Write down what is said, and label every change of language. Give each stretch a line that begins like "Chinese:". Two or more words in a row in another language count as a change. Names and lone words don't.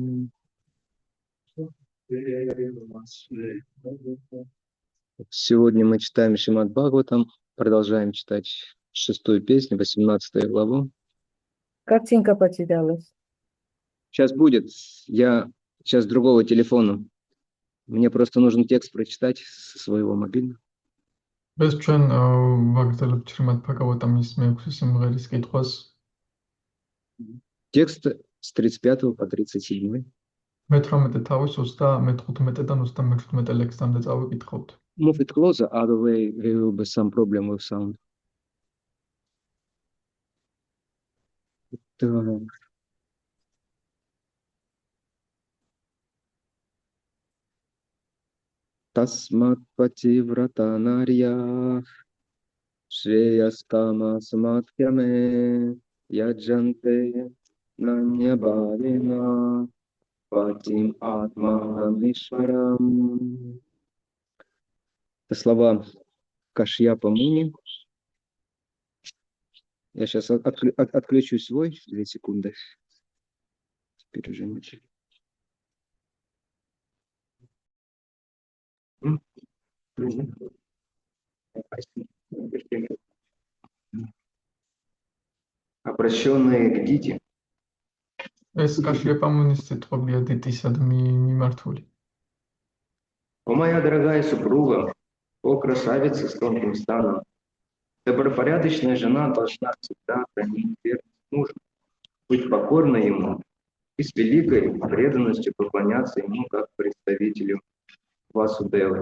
Russian: Сегодня мы читаем Шримад Бхагаватам, продолжаем читать 6-ю песню, 18 главу. Картинка потерялась. Сейчас будет. Я сейчас другого телефона. Мне просто нужен текст прочитать со своего мобильного.
Georgian: Без ჩვენ ვაგრძელებთ Шримад Бхагаватамის მე-6 სიმღერის კითხვას.
Russian: Текст с 35 по 37.
Georgian: მე-18 თავის 35-დან 37 ლექსამდე წავიკითხავთ.
English: Move it closer, otherwise there will be some problem with sound.
Russian: Так.
Sanskrit: तस्मात् पतिव्रता नार्यः श्रेयस्कामाः सुमध्यमे यजन्ते ऽनन्यभावेन पतिम् आत्मानम् ईश्वरम्.
Russian: Это слова Кашьяпа Муни. Я сейчас отключу свой, 2 секунды. Теперь уже ничего. Обращенные к Дите.
Georgian: ეს Кашьяпа Муნის სიტყვებია დიტისად მიმართული.
Russian: О, моя дорогая супруга, о, красавица с тонким станом, добропорядочная жена должна всегда хранить верность мужу, быть покорной ему и с великой преданностью поклоняться ему как представителю Васудевы.